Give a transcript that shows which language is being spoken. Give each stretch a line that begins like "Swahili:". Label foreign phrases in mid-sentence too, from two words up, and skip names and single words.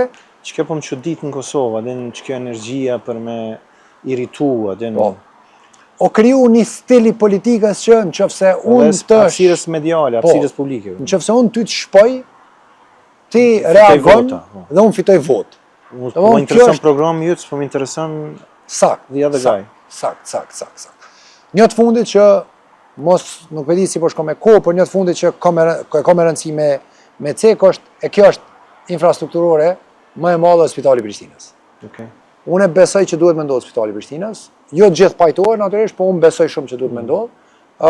Albanian: Çka po më çudit në Kosovë, den çka energjia për me irritua, den. Po. O kriju një stil i politikës që nëse unë të hapësirës mediale, hapësirës publike. Nëse unë ty të shpoj, ti reagon dhe unë fitoj votë. Po më intereson programi yt, po më intereson
English: the other guy.
Albanian: Sakt. Një të fundit që nuk e di si po shko me kohë, por një të fundit që ka me rëndësi me cek është, kjo është infrastrukturore më e madhe e Spitali Prishtinës. Okay. Unë besoj që duhet me ndodhë Spitali Prishtinës, jo gjithë pajtohet natyrisht, po unë besoj shumë që duhet me ndodhë.